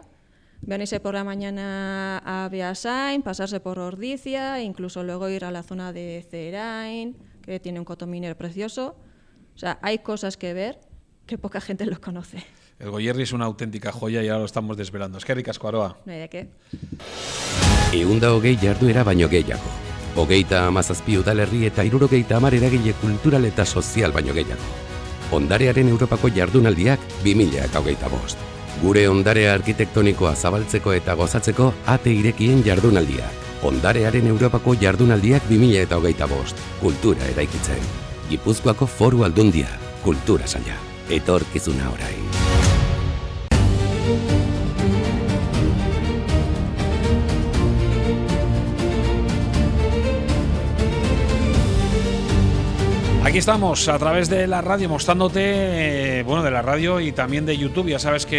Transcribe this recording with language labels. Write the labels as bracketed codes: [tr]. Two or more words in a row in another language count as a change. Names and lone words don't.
[es] Venirse por la mañana a Beasain, pasarse por Ordicia, incluso luego ir a la zona de Zerain, que tiene un cotominer precioso. O sea, hay cosas que ver que poca gente lo conoce. El Goierri es una auténtica joya y ahora lo estamos desvelando. [eu] Es que ricasco, Aroa. [es] No hay de qué. [eu] Ehun eta hogei jarduera baino gehiago. 37 udalerri eta 70 eragile kultural eta sozial baino gehiago. Ondarearen Europako jardunaldiak 2025. Gure ondarea arkitektonikoa zabaltzeko eta gozatzeko ate irekien jardunaldiak. Ondarearen Europako jardunaldiak 2025. Kultura eraikitzen. Gipuzkoako Foru Aldundia. Kultura saila. Etorkizuna orain. [es] Aquí estamos a través de la radio mostrándote, bueno, de la radio y también de YouTube.